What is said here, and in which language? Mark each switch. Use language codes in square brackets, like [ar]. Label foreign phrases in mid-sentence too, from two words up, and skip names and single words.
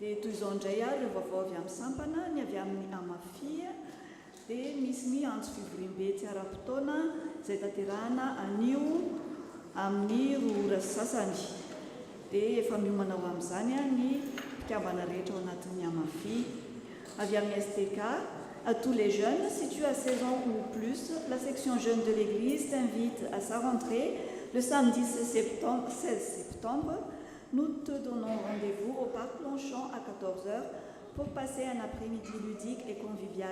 [mg] Dia toy izao indray a ireo vaovao avy amin'ny sampana ny avy amin'ny amafia dia misy ny antso fivorim-be tsy ara-potoana izay tanterahana anio amin'ny roa ora sasany. Dia efa miomana ho amin'izany ny mpikambana rehetra ao anatin'ny amafia. Avy amin'ny STK, [fr] à tous les jeunes situés à 16 ans ou plus, la section jeune de l'église t'invite à sa rentrée le samedi 16 septembre. Nous te donnons rendez-vous au parc Longchamp à 14h pour passer un après-midi ludique et convivial.